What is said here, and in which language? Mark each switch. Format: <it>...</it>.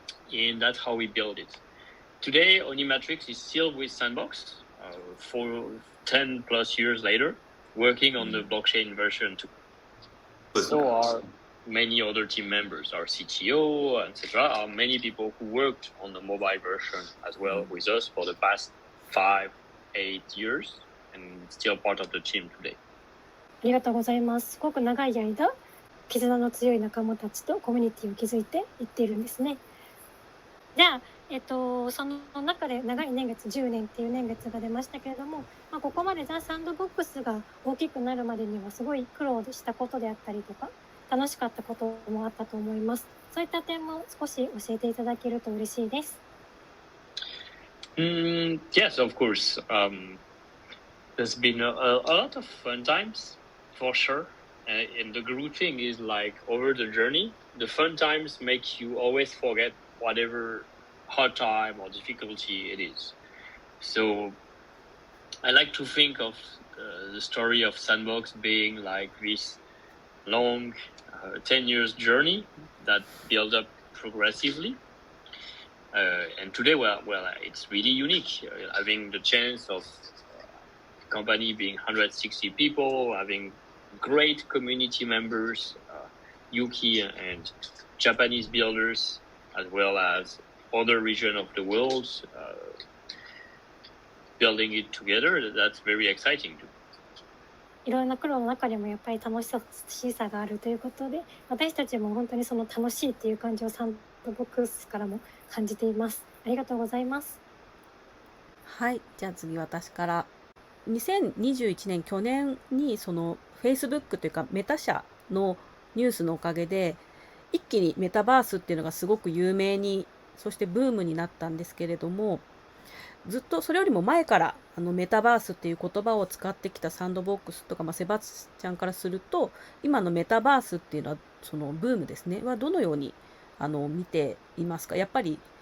<en>And that's how we built it. Today, OniMatrix is still with Sandbox for 10 plus years later, working on the blockchain version too. So are many other team members, our CTO, etc. Are many people who worked on the mobile version as well with us for the past 5-8 years. And still part of the team today.</en> <ja>ありがとうございます。すごく長い間、絆の強い仲間たちとコミュニティを築いていっているんですね。じゃあ、その中で長い年月10年っていう年月が出ましたけれども、ここまでザ・サンドボックスが大きくなるまでにはすごい苦労したことであったりとか、楽しかったこともあったと思います。そういった点も少し教えていただけると嬉しいです。</ja> <en>Yes, of course. There's been a lot of fun times, for sure. And the good thing is, like, over the journey, the fun times make you always forget whatever hard time or difficulty it is. So I like to think of the story of Sandbox being like this long 10 years journey that built up progressively. And today, well, it's really unique, having the chance of company being 160 people, having great community members, Yuki and Japanese builders, as well as other region of the world, building it together. That's very exciting too.</en> <ja>いろんな苦労の中にもやっぱり楽しさがあるということで、私たちも本当にその楽しいっていう感じをサンドボックスからも感じています。ありがとうございます。はい、じゃあ次私から。 2021年去年にその Facebook というかメタ社のニュースのおかげで一気にメタバースっていうのがすごく有名に、そしてブームになったんですけれども、ずっとそれよりも前からメタバースっていう言葉を使ってきたサンドボックスとか、セバスチャンからすると今のメタバースっていうのはそのブームですねはどのように見ていますか？やっぱり</ja>